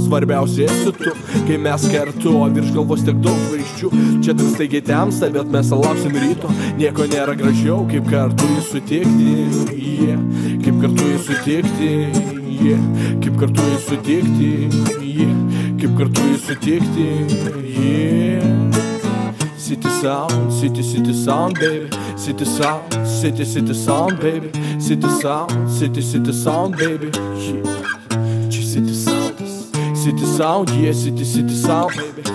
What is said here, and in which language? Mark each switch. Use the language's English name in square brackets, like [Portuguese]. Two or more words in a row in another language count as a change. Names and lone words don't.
[Lithuanian] Svarbiausia esi tu, kaip mes kartu, o virš galvos tiek daug žvaigždžių. Čia taip staigiai temsta, bet mes lauksim ryto. Nieko nėra gražiau, kaip kartu jį sutikti, kaip kartu jį sutikti, kaip kartu jį sutikti, kaip kartu jį sutikti, [English] City sound, city sound, baby. City sound, city sound, baby. City sound, city sound, baby. City sound, yeah, city sound, baby.